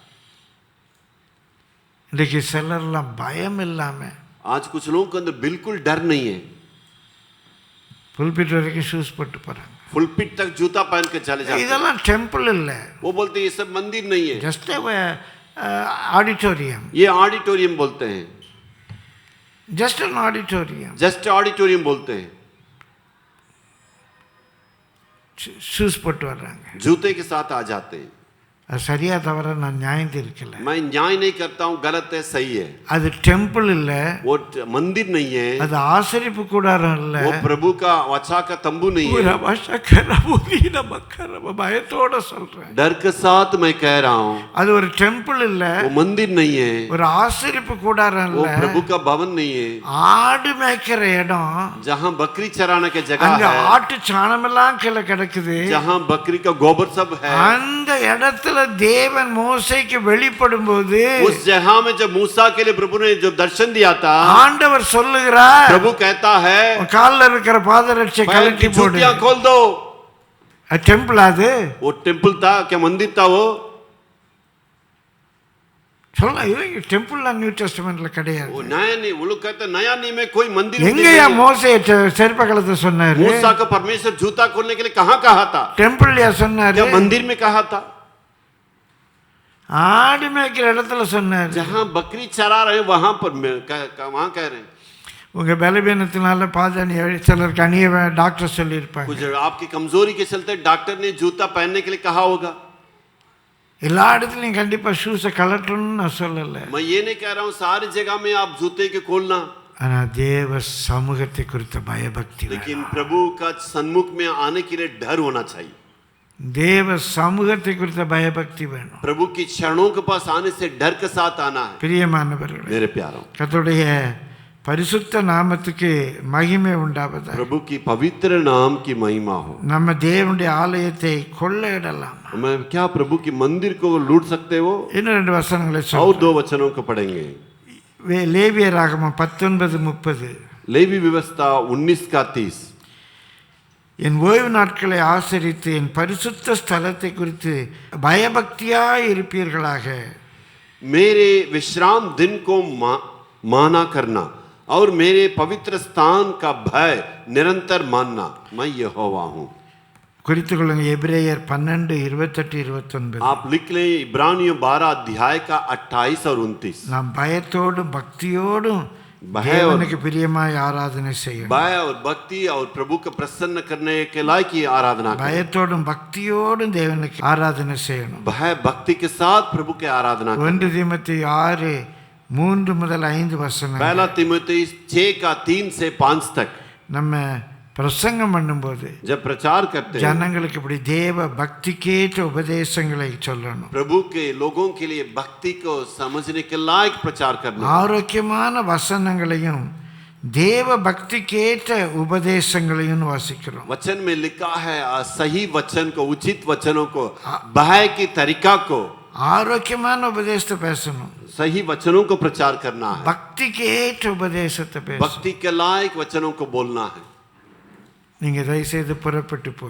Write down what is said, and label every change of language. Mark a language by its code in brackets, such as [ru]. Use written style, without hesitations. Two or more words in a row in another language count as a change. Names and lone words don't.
[ta] இன்றைக்கு சிலர்லாம் பயம் இல்லாமல் [hi] आज कुछ लोगों के अंदर बिल्कुल डर नहीं है. [ta] புல்பிட் வரைக்கும் ஷூஸ் போட்டு போகிறாங்க. [hi] फुलपिट तक जूता पहन के चले जाते हैं. [ta] இதெல்லாம் டெம்பிள் இல்லை, [hi] वो बोलते हैं ये सब मंदिर नहीं है, [en] just auditorium. [hi] ये ऑडिटोरियम बोलते हैं. [en] just an auditorium. just auditorium [hi] बोलते हैं. [ta] ஷூஸ் போட்டு வர்றாங்க. [hi] जूते के साथ आ जाते हैं. [ta] அது சரியா தவிர நான் நியாயம் தீர்க்கல. [hi] मैं न्याय नहीं करता हूँ, गलत है, सही है. [ta] அது டெம்பிள் இல்லை, [hi] वो मंदिर नहीं है, [ta] அது ஆசரிப்பு கூடாரம் இல்லை. [hi] वो प्रभु का वचा का तंबू नहीं है. [ta] பயத்தோட சொல்றேன், [hi] डर के साथ मैं कह रहा हूँ, [ta] அது ஒரு டெம்பிள் இல்லை, [hi] वो मंदिर नहीं है, [ta] ஒரு ஆசரிப்பு கூடாரம் [hi] वो [ta] இல்லை. [hi] प्रभु का भवन नहीं है. [ta] ஆடு மேய்க்கிற இடம், [hi] जहाँ बकरी चराने की जगह [ta] அங்க [hi] है, [ta] ஆட்டு சாணமெல்லாம் கீழே கிடக்குது. [hi] जहाँ बकरी का गोबर सब है, [ta] அந்த இடத்துல தேவன் மோசேக்கு வெளிப்படும் போது [hi] उस जगह में जब मूसा के लिए प्रभु ने जो दर्शन दिया था, [ta] ஆண்டவர் சொல்லுகிறார், [hi] प्रभु कहता है [ta] கால்ல இருக்கிற பாதரட்சை [hi] पैर [ta] கழட்டி [hi] की [ta] போடு. [hi] जूतियां खोल दो. [ta] டெம்பிள் அது [hi] वो टेम्पल था क्या, मंदिर था वो? [ta] சொல்ல டெம்பிள்லாம் நியூ டெஸ்டமெண்ட்ல கிடையாது. [hi] वो नया नहीं, वो लोग कहते हैं नया नहीं में कोई मंदिर उन्दिर [ta] எங்கயா [hi] नहीं है. [ta] மோசே செருப்ப கலத்தை சொன்னாரு? [hi] मूसा को परमेश्वर जूता खोलने के लिए कहाँ कहा था? [ta] டெம்பிள்லயா சொன்னாரு? [hi] क्या मंदिर में कहा था? [ta] ஆடு மேய்க்கிற இடத்துல சொன்னாரு. [hi] जहाँ बकरी चरा रहे वहां पर वहां कह रहे हैं. [ta] உங்க பலவீனத்தினால பாதணி சிலருக்கு அணிய டாக்டர் சொல்லியிருப்பாங்க. [hi] कुछ आपकी कमजोरी के चलते डॉक्टर ने जूता पहनने के लिए कहा होगा. [ta] எல்லா இடத்துலையும் கண்டிப்பா ஷூஸை கலட்டணும்னு நான் சொல்லலை. [hi] मैं ये नहीं कह रहा हूँ सारी जगह में आप जूते के खोलना, [ta] ஆனா தேவ சமூகத்தை குறித்த பயபக்தி வேணும். [hi] लेकिन प्रभु का सन्मुख में आने के लिए डर होना चाहिए. [ta] தேவ சமூகத்தை குறித்த பயபக்தி வேணும். [hi] प्रभु की चरणों के पास आने से डर के साथ आना है. [ta] பிரியமானவர்களே, [hi] मेरे प्यारों, [ta] கர்த்தருடைய பரிசுத்த நாமத்துக்கு மகிமை உண்டாவதாக. [hi] प्रभु की पवित्र नाम की महिमा हो. [ta] நம்ம தேவனுடைய ஆலயத்தை கொள்ளையிடலாம். [hi] मैं क्या प्रभु की मंदिर को लूट सकते हो? [ta] இன்னும் 2 வசனங்களை [hi] और [ta] சொல்றேன். [hi] 2 वचनों को पढ़ेंगे. [ta] லேவியராகமம் 19:30. [hi] लेवी व्यवस्था 19:30. [ta] என் ஓய்வு நாட்களை ஆசரித்து என் பரிசுத்த ஸ்தலத்தை குறித்து பயபக்தியாய் இருப்பீர்களாக. [hi] मेरे विश्राम दिन को माना करना और मेरे पवित्र स्थान का भय निरंतर मानना, मैं यहोवा हूँ. [ta] குறித்துக் கொள்ளுங்க, எபிரேயர் 12:28-29. [hi] आप लिख लें इब्रानियों 12 अध्याय का 28 और 29. [ta] நாம் பயத்தோடும் பக்தியோடும் [hi] भय [ta] தேவனுக்கு பிரியமாய் ஆராதனை செய்யணும். [hi] भय और भक्ति और प्रभु को प्रसन्न करने के लायक की आराधना करें. [ta] பயத்தோடும் பக்தியோடும் தேவனுக்கு ஆராதனை செய்யணும். [hi] भय भक्ति के साथ प्रभु के आराधना करें. [ta] 1 தீமோத்தேயு 6:3-5 வசனம். [hi] पहला तीमुथियुस 6 का 3 से 5 तक. [ta] நம்ம பிரசங்கம் பண்ணும்போது [hi] जब प्रचार करते हैं [ta] ஜனங்களுக்கு இப்படி தேவ பக்திக்கேற்ற உபதேசங்களை சொல்லணும். [hi] प्रभु के लोगों के लिए भक्ति को समझने के लायक प्रचार करना. [ta] ஆரோக்கியமான வசனங்களையும் தேவ பக்திக்கேற்ற உபதேசங்களையும் வாசிக்கிறோம். [hi] वचन में लिखा है सही वचन को, उचित वचनों को, भय की तरीका को, [ta] ஆரோக்கியமான உபதேசத்தை பேசணும். [hi] सही वचनों को प्रचार करना है. [ta] பக்திக்கேற்ற உபதேசத்தை பேசணும். [hi] भक्ति के लायक वचनों को बोलना है. [ta] நீங்கள் தயவுசெய்து புறப்பட்டு போய்